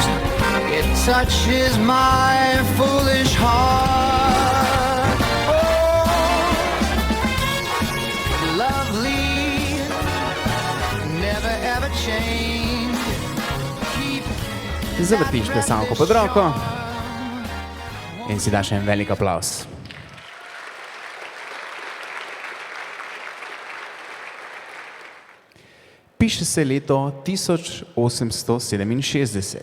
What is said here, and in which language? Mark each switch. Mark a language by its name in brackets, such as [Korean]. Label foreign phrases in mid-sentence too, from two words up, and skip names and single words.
[English] It touches my foolish heart. Oh, lovely, never ever change. [Slovenian] Zavrtiš plesalko pod roko in si daš en velik aplavz. Piše se leto 1867.